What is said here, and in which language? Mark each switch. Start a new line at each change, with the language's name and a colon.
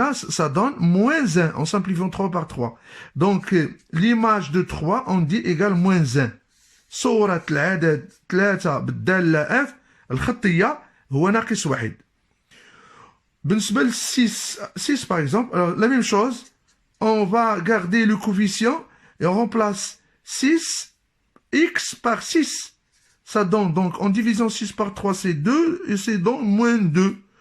French: Ça donne moins 1 en simplifiant 3 par 3. Donc, l'image de 3, on dit égale moins 1.
Arabic: صورة العدد 3 بالدالة f الخطية هو ناقص 1. بالنسبة ل
French: 6 par exemple, alors la même chose, on va garder le coefficient et on remplace 6x par 6. Ça donne donc, en divisant 6 par 3, c'est 2 et c'est donc moins 2.